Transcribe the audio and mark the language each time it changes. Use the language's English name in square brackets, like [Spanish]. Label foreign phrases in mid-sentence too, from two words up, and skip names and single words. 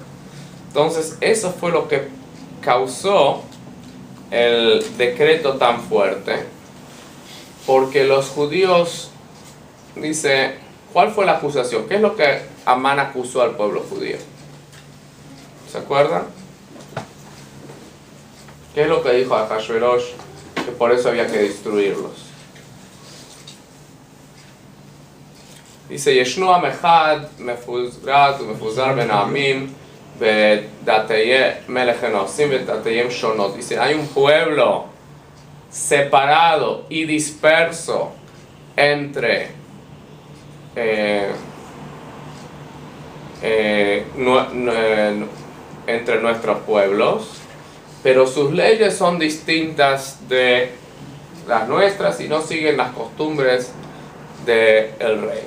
[Spanish] Entonces, eso fue lo que causó el decreto tan fuerte, porque los judíos, dice, ¿cuál fue la acusación? ¿Qué es lo que Amán acusó al pueblo judío? ¿Se acuerdan? ¿Qué es lo que dijo Ahashverosh? Que por eso había que destruirlos. Dice, [Hebrew] ישנו עם אחד מפזר ומפרד בין העמים ודתי מלך אינם עשים ודתיהם שנות. [Spanish] Dice, hay un pueblo separado y disperso entre entre nuestros pueblos, pero sus leyes son distintas de las nuestras y no siguen las costumbres del rey.